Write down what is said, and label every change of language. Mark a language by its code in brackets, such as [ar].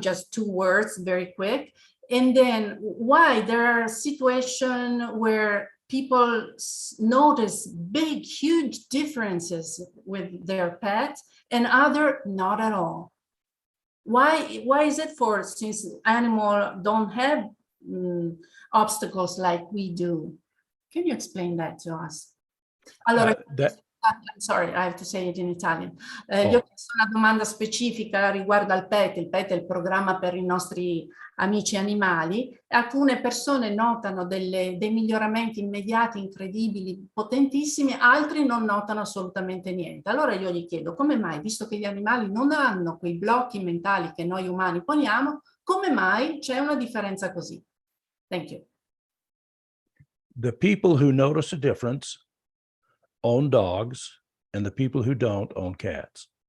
[en] Just 2 words, very quick. And then why there are situations where people notice big, huge differences with their pet and other not at all. Why is it since animals don't have obstacles like we do? Can you explain that to us? [it] Allora, [en] I'm sorry, I have to say it in Italian. [it] Gli ho chiesto una domanda specifica riguardo al PET. Il PET è il programma per i nostri amici animali. Alcune persone notano dei miglioramenti immediati, incredibili, potentissimi, altri non notano assolutamente niente. Allora io gli chiedo come mai, visto che gli animali non hanno quei blocchi mentali che noi umani poniamo, come mai c'è una differenza così? [en] Thank you. The people who notice a difference own dogs, and the people who don't own cats.